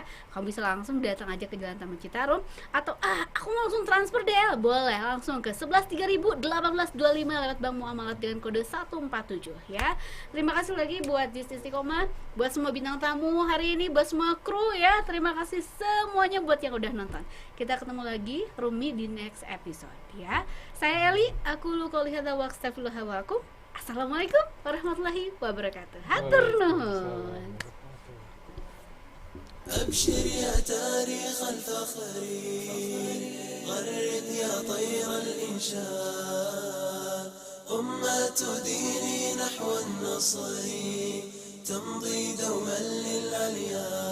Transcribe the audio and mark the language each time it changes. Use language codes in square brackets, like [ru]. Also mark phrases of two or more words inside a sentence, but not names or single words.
[id] Kamu bisa langsung datang aja ke Jalan Taman Citarum, atau aku mau langsung transfer deh, boleh langsung ke 11.301825 lewat Bank Muamalat dengan kode 147 ya. Terima kasih lagi buat JIS Istiqomah, buat semua bintang tamu hari ini, buat semua kru ya. Terima kasih semuanya buat yang udah nonton. Kita ketemu lagi Rumi di [en] next episode [id] ya. [ar] Saya Eli, أقول قولي هذا وأستغفر الله ولكم. السلام عليكم ورحمة الله وبركاته. [su] Hatur nuhun. [ar] أبشر يا تاريخ الفخر غرد يا طير الإنشاء أمة ديني نحو النصر تمضي دوما للعليا